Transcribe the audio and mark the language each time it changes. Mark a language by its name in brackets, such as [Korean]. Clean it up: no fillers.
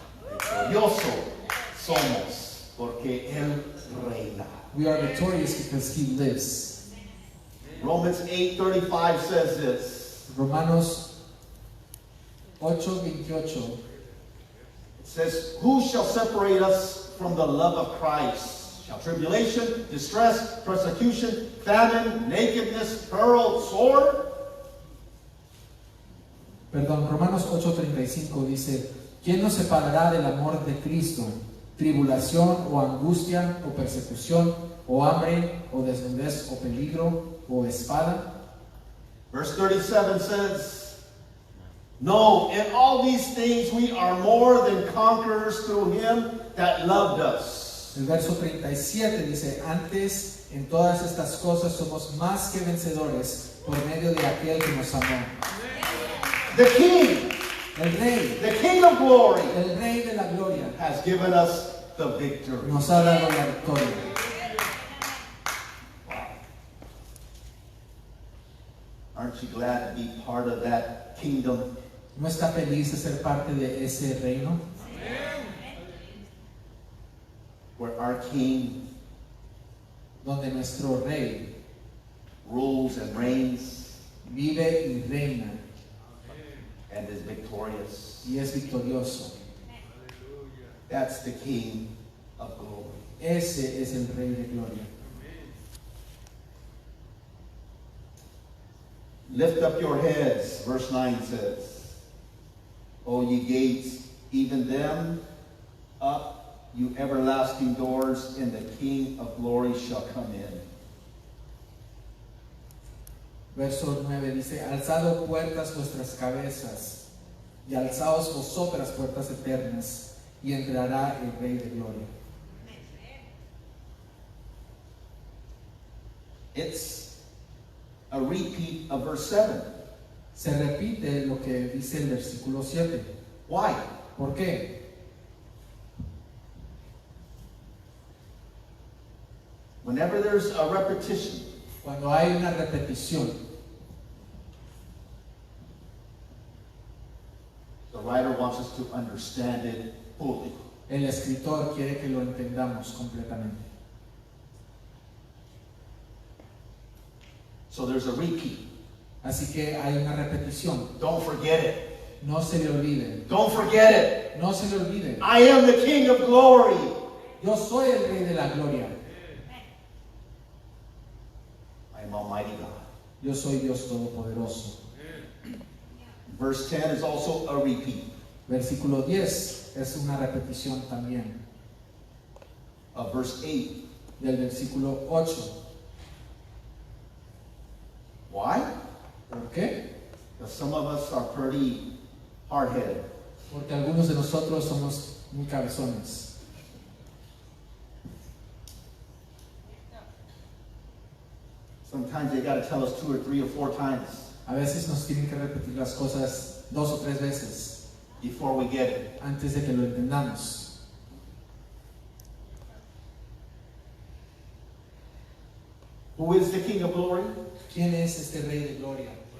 [Spanish] Victorioso somos porque Él reina. [English] We are victorious because He lives. Romans 8:35 says this. [Spanish] Romanos 8:28 [English] It says, who shall separate us from the love of Christ? Shall tribulation, distress, persecution, famine, nakedness, peril, sword? [Spanish] Perdón, Romanos 8:35 dice, ¿quién nos separará del amor de Cristo? Tribulación o angustia o persecución o hambre o desnudez o peligro o espada. [English] Verse 37 says, no, in all these things we are more than conquerors through Him that loved us. [Spanish] El verso 37 dice, antes en todas estas cosas somos más que vencedores por medio de aquel que nos amó. [English] The King, [Spanish] El Rey, [English] the King of glory, [Spanish] el Rey de la gloria, [English] has given us the victory. [Spanish] nos ha dado la victoria. [English] Aren't you glad to be part of that kingdom? [Spanish] ¿No está feliz de ser parte de ese reino? [English] Where our King [Spanish] Donde nuestro Rey [English] rules and reigns [Spanish] vive y reina [English] and is victorious. [Spanish] y es victorioso. [English] That's the King of glory. [Spanish] Ese es el Rey de gloria. [English] Lift up your heads, verse 9 says, O ye gates, even them up, you everlasting doors, and the King of glory shall come in. [Spanish] Verso 9 dice, alzad puertas vuestras cabezas, y alzaos vosotras puertas eternas, y entrará el Rey de gloria. [English] It's a repeat of verse 7. [Spanish] Se repite lo que dice el versículo 7. [English] Why? [Spanish] ¿Por qué? [English] Whenever there's a repetition, [Spanish] Cuando hay una repetición, [English] the writer wants us to understand it fully. [Spanish] el escritor quiere que lo entendamos completamente. [English] So there's a repeat. [Spanish] Así que hay una repetición. [English] Don't forget it. [Spanish] No se le olvide. [English] Don't forget it. [Spanish] No se le olvide. [English] I am the King of glory. [Spanish] Yo soy el Rey de la gloria. [English] I am Almighty God. [Spanish] Yo soy Dios Todopoderoso. [English] Verse 10 is also a repeat [Spanish] Versículo 10 es una repetición también [English] of verse 8. [Spanish] del versículo 8. [English] Why? [Spanish] ¿Por qué? [English] Because some of us are pretty hard-headed. [Spanish] Porque algunos de nosotros somos muy cabezones. [English] Sometimes they got to tell us 2 or 3 or 4 times [Spanish] A veces nos tienen que repetir las cosas 2 o 3 veces [English] before we get it. [Spanish] antes de que lo entendamos. [English] Who is the King of glory? [Spanish] ¿Quién es este Rey de gloria?